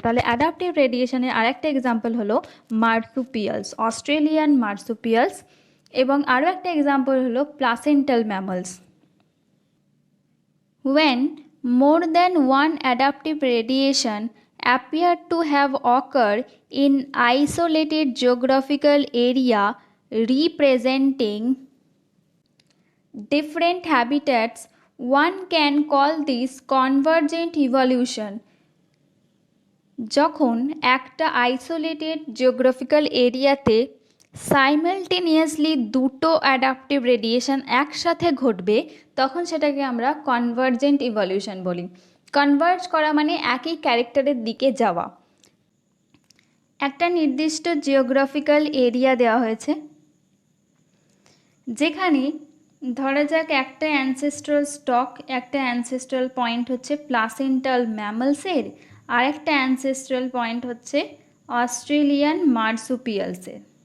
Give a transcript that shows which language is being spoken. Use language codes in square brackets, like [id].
[bn] তাহলে অ্যাডাপটিভ রেডিয়েশনের আরেকটা এক্সাম্পল হলো মার্সুপিয়ালস, অস্ট্রেলিয়ান মার্সুপিয়ালস, এবং আরও একটা এক্সাম্পল হলো placental mammals. [en] When more than one adaptive radiation appear to have occurred in isolated geographical area representing different habitats, one can call this convergent evolution. [bn] যখন একটা isolated geographical এরিয়াতে simultaneously দুটো adaptive radiation একসাথে ঘটবে, তখন সেটাকে আমরা কনভার্জেন্ট ইভলিউশন বলি। কনভার্জ করা মানে একই ক্যারেক্টারের দিকে যাওয়া। একটা নির্দিষ্ট জিওগ্রাফিক্যাল এরিয়া দেওয়া হয়েছে, যেখানে ধরা যাক একটা অ্যানসেস্ট্রাল স্টক, একটা অ্যানসেস্ট্রাল পয়েন্ট হচ্ছে প্লাসেন্টাল ম্যামলসের, আর একটা অ্যানসেস্ট্রাল পয়েন্ট হচ্ছে অস্ট্রেলিয়ান মার্সুপিয়ালসের।